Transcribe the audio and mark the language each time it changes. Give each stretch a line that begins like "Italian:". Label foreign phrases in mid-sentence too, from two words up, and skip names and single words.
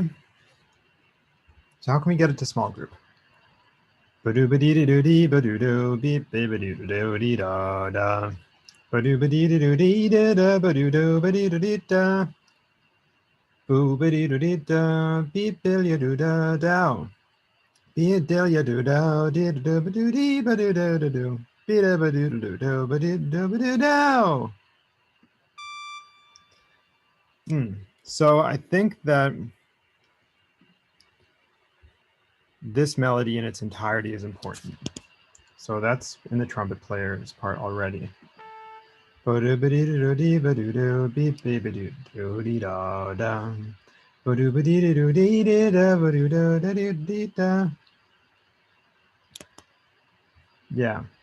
English: So how can we get it to small group? Ba-doo-ba-dee-doo-dee, ba-doo-doo, beep, ba-doo-doo-dee-da-da. Ba-doo-ba-dee-doo-dee-da-da, ba-doo-doo-ba-dee-doo-dee-da. Boo-ba-dee-doo-dee-da, beep, bill-ya-doo-da-dow. Be-a-dill-ya-doo-dow, dee-doo-doo-ba-doo-dee, ba-doo-doo-doo-doo. Be-da-ba-doo-doo-doo, ba-doo-doo-ba-doo-dow. So I think that this melody in its entirety is important. So that's in the trumpet player's part already. Yeah.